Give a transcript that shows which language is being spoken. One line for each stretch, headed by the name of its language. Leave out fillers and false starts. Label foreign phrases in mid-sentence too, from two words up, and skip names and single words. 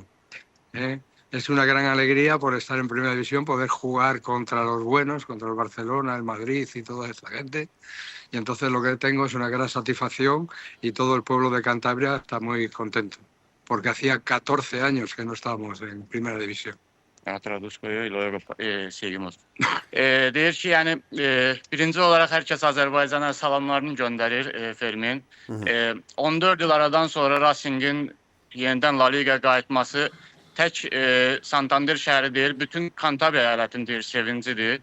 Spanish: Es una gran alegría por estar en Primera División, poder jugar contra los buenos, contra el Barcelona, el Madrid y toda esta gente. Y entonces lo que tengo es una gran satisfacción y todo el pueblo de Cantabria está muy contento, porque hacía 14 años que no estábamos en Primera División. Traduz koyuyor, luego seguimos.
Azerbaijani: Deyir ki, yəni birinci olaraq hər kəs Azərbaycana salamlarını göndərir Fermin. 14 il aradan sonra Racing'in yenidən La Liga'ya qayıtması tək Santander şəhəri deyil, bütün Kantabria əyalətinin sevincidir.